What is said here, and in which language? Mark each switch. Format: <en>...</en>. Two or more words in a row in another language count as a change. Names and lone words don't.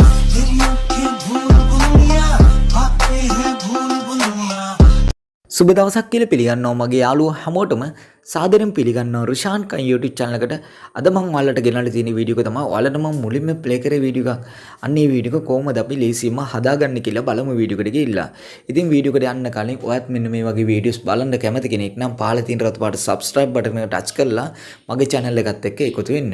<hi>तेरी आंखें भूल भुलैया आते हैं भूल भुलैया.</hi> <si>සුබ දවසක් කියලා පිළිගන්නවා මගේ යාළුවෝ හැමෝටම සාදරයෙන් පිළිගන්නවා රුෂාන් කන් YouTube channel එකට. අද මම ඔයාලට ගෙනල්ලා තියෙන වීඩියෝ එක තමයි ඔයාලට මම මුලින්ම ප්ලේ කරේ වීඩියෝ එකක්. අන්න ඒ වීඩියෝ එක කොහොමද අපි ලේසියෙන්ම හදාගන්නේ කියලා බලමු වීඩියෝ එකට ගිහිල්ලා. ඉතින් වීඩියෝ එකට යන්න කලින් ඔයත් මෙන්න මේ වගේ වීඩියෝස් බලන්න කැමති කෙනෙක් නම් පහළ තියෙන රතු පාට</si> <en>subscribe button</en> <si>එක touch කරලා මගේ channel එකත් එක්ක එකතු වෙන්න.</si>